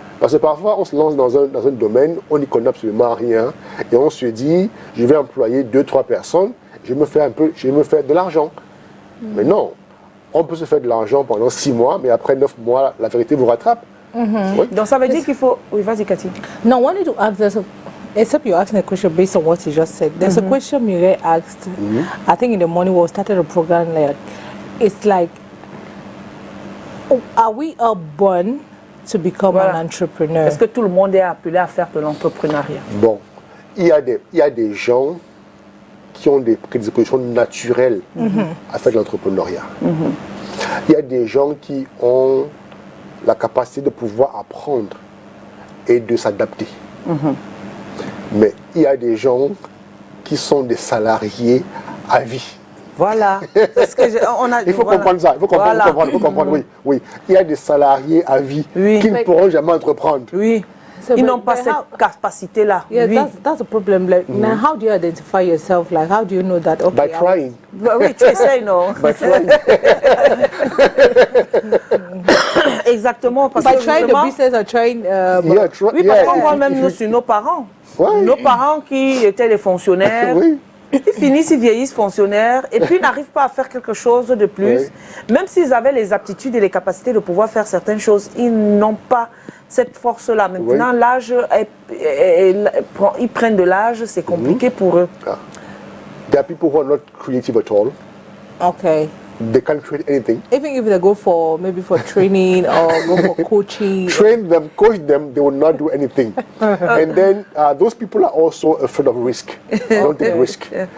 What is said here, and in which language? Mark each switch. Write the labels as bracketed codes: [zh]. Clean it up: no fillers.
[fr] Parce que parfois, on se lance dans un domaine, on n'y connaît absolument rien, et on se dit, je vais employer 2-3 personnes, je vais me faire de l'argent. Mais non, on peut se faire de l'argent pendant 6 mois, mais après 9 mois, la vérité vous rattrape. Oui. Donc ça veut dire qu'il faut... Oui, vas-y, Cathy. [en] No, I wanted to ask this, except you're asking a question based on what you just said. There's a question Mireille asked, I think in the morning when we started a program, like, it's like, are we all born to become an entrepreneur? [fr] Est-ce que tout le monde est appelé à faire de l'entrepreneuriat? Bon, il y a des gens qui ont des prédispositions naturelles à faire de l'entrepreneuriat. Il y a des gens qui ont la capacité de pouvoir apprendre et de s'adapter. Mais il y a des gens qui sont des salariés à vie. Voilà. Il faut comprendre ça. Il faut comprendre, oui. Il y a des salariés à vie qui ne pourront jamais entreprendre. Oui. Ils n'ont pas cette capacité-là. [en] Yeah, that's the problem. Like, now, how do you identify yourself? Like, how do you know that? Okay, by trying. [fr] Oui, tu essaies, non? [en] By trying. [fr] Exactement. Parce [en] by trying the business or trying... [fr] oui, parce qu'on voit même nous sur nos parents. Nos parents qui étaient des fonctionnaires. Ils finissent, ils vieillissent fonctionnaires et puis ils n'arrivent pas à faire quelque chose de plus. Même s'ils avaient les aptitudes et les capacités de pouvoir faire certaines choses, ils n'ont pas cette force-là. Maintenant, l'âge, ils prennent de l'âge, c'est compliqué pour eux. [en] There are people who are not creative at all. Okay. They can't create anything. Even if they go for training or go for coaching. Train them, coach them, they will not do anything. And then those people are also afraid of risk. Don't take risk.